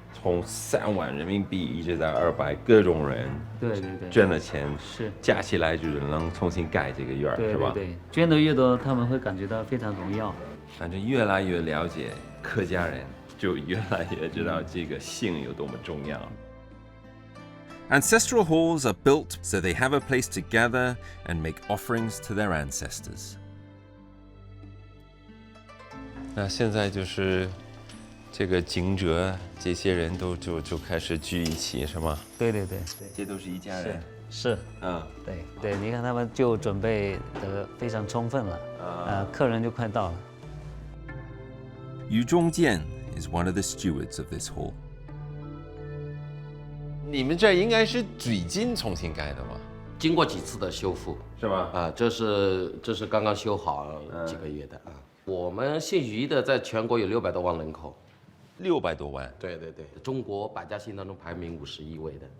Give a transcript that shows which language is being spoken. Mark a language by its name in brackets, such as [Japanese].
[Chinese] 从3万人民币一直到200，各种人对，捐了钱，是加起来就是能重新盖这个院，是吧？对，捐的越多，他们会感觉到非常荣耀。反正越来越了解客家人，就越来越知道这个姓有多么重要。 [English] Ancestral halls are built so they have a place to gather and make offerings to their ancestors. [Chinese] 那现在就是这个Jing Zhe这些人都就开始聚一起，是吗？对，这都是一家人。是，对，你看他们就准备得非常充分了，客人就快到了。 [English] Yu Zhongjian is one of the stewards of this hall. [Chinese] 你们这应该是最近重新盖的吗？经过几次的修复，是吧？这是刚刚修好几个月的啊。我们姓于的在全国有600多万人口，600多万。对，中国百家姓当中排名51位的。